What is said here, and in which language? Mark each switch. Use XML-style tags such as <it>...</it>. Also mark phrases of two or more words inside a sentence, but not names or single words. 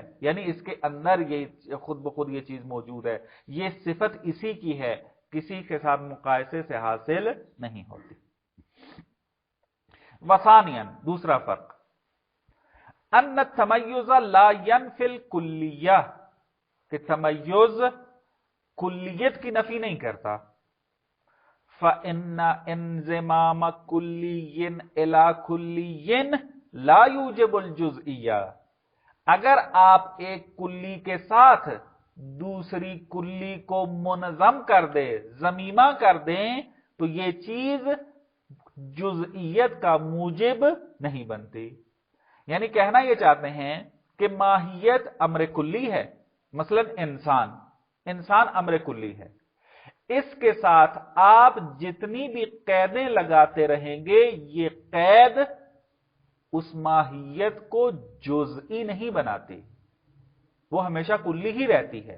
<ur>یعنی اس کے اندر یہ خود بخود یہ چیز موجود ہے، یہ صفت اسی کی ہے، کسی کے ساتھ مقائسے سے حاصل نہیں ہوتی. وثانیاً دوسرا فرق،</ur> <ar>ان التمیز لا ينفی الکلیہ،</ar> <ur>کہ تمیز کلیت کی نفی نہیں کرتا.</ur> <ar>فَإِنَّ انضمام کلی الی کلی لا یوجب الجزئیہ،</ar> <ur>اگر آپ ایک کلی کے ساتھ دوسری کلی کو منظم کر دے، ضمیمہ کر دیں، تو یہ چیز جزئیت کا موجب نہیں بنتی. یعنی کہنا یہ چاہتے ہیں کہ ماہیت امر کلی ہے، مثلا انسان امر کلی ہے، اس کے ساتھ آپ جتنی بھی قیدیں لگاتے رہیں گے یہ قید اس ماہیت کو جزئی نہیں بناتی، وہ ہمیشہ کلی ہی رہتی ہے.</ur>